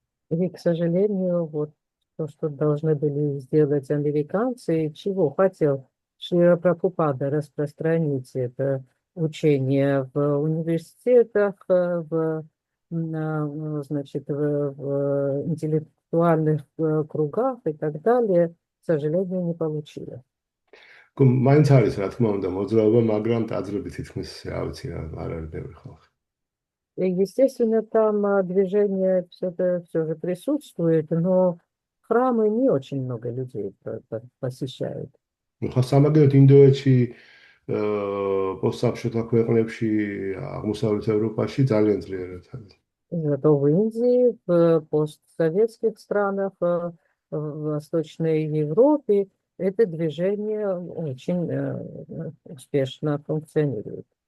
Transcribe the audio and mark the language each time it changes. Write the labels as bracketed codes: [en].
[ru] И, к сожалению, вот то, что должны были сделать американцы, чего хотел Шрила Прабхупада распространить это учение в университетах, значит, в интеллектуальных кругах и так далее, к сожалению, не получилось. [ka] მაინც არის რა თქმა უნდა მოძრაობა, მაგრამ ტაძრები თითქმის რა ვიცი არ არის ბევრი ხალხი. [ru] И, естественно, там движение все же присутствует, но храмы не очень много людей посещают. [ka] ხო, სამაგერად ინდოეთში, постсообщества ქვეყნებში, აღმოსავლეთ ევროპაში ძალიან ძლიერად არის. [ru] Зато в Индии, в постсоветских странах, в Восточной Европе это движение очень успешно функционирует.